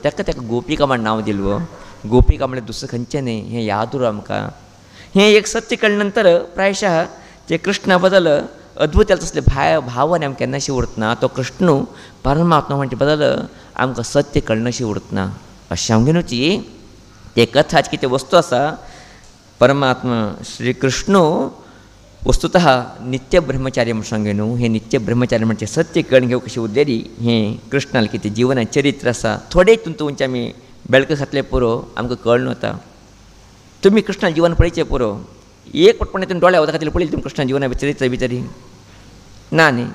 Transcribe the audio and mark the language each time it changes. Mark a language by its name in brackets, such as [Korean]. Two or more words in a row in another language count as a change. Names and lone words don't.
[Konkani] ताका गोपिका म्हण नांव दिलो. गोपिका म्हळ्यार दुसरें खंयचें न्ही, हें याद उर आमकां. हें एक सत्य कळ्ळे नंतर प्रायशः ते कृष्णा बद्दल अद्भुत जालें तसले भावना आमकां केन्नाशी उरतना. तो कृष्ण परमात्मा म्हणचे बद्दल आमकां सत्य कळनाशी उरतना. अशें हांव घेवची ते कथाची कितें वस्तू आसा. परमात्मा श्री कृष्ण वस्तुतः नित्य ब्रह्मचारी म्हूण सांगे न्हू. हें नित्य ब्रह्मचारी म्हणजे सत्य कळून घेवंक कशी उद्देली हें कृष्णाल कितें जिवनान चरित्र आसा. थोडे तुमचे आमी बेळका घातले पुरो आमकां कळून वता. तुमी कृष्णा जिवन पळयचें पुरो. एक पटपणे तुमी दोळ्या उदक घातलें पळयलें तुमी कृष्णा जिवना चरित्र भितर ना न्ही.